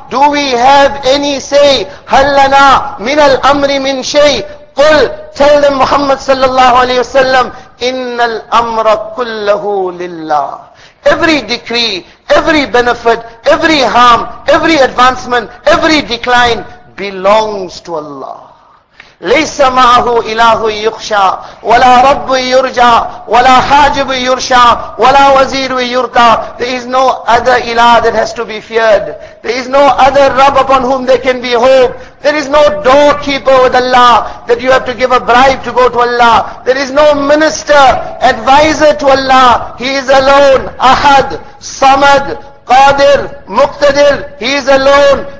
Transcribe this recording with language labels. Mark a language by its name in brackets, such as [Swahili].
[English] Do we have any say? [Arabic] Hallana min al-amri min shay. [English] Qul, tell them Muhammad sallallahu alayhi wasallam, [Arabic] innal amra kullahu lillah. [English] Every decree, every benefit, every harm, every advancement, every decline belongs to Allah. [Arabic] ليس معه إله يخشى ولا رب يرجى ولا حاجب يرشى ولا وزير يرتى. [English] There is no other ilah that has to be feared. There is no other Rabb upon whom there can be hope. There is no doorkeeper with Allah that you have to give a bribe to go to Allah. There is no minister, advisor to Allah. He is alone. Ahad, Samad, Qadir, Muqtadir. He is alone.